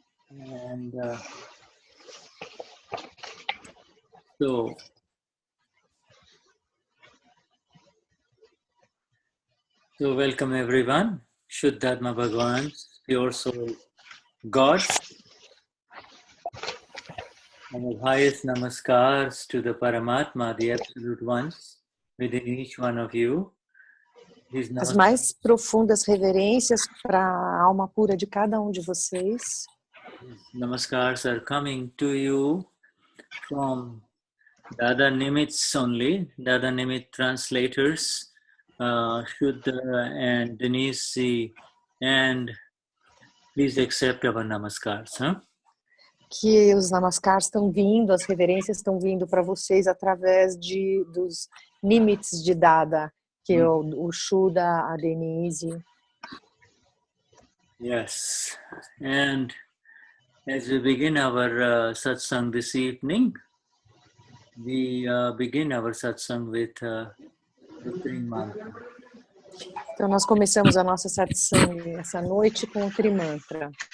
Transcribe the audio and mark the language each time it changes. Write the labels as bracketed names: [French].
[English] And so welcome everyone. Shuddhatma Bhagwan's pure soul God. And the highest namaskars to the Paramatma, the Absolute Ones, within each one of you. [Portuguese] As mais profundas reverências para a alma pura de cada de vocês. [English] Namaskars are coming to you from Dada Nimit's only, Dada Nimit translators, Shuddha and Denize, and please accept our namaskars. [Portuguese] Que os namaskars estão vindo, as reverências estão vindo para vocês através dos limites de Dada, que é o Shuddha, a Denize. [English] Yes, and as we begin our satsang this evening, we begin our satsang with the Tri Mantra. [Portuguese] Então nós começamos a nossa satsang essa noite com o Trimantra.